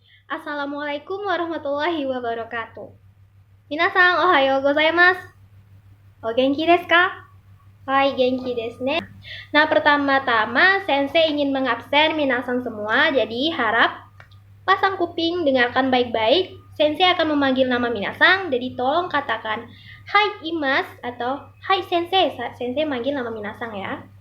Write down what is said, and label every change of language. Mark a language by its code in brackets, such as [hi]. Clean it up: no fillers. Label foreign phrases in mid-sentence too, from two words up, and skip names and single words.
[ar] السلام عليكم ورحمة الله وبركاته. [ja] 皆さん、おはようございます。お元気ですか? はい、元気ですね. [id] Nah, pertama-tama sensei ingin mengabsen minasan semua, jadi harap pasang kuping, dengarkan baik-baik. Sensei akan memanggil nama minasan, jadi tolong katakan [ja] はい います [id] atau [ja] はい 先生 [id] saat sensei manggil nama minasan ya.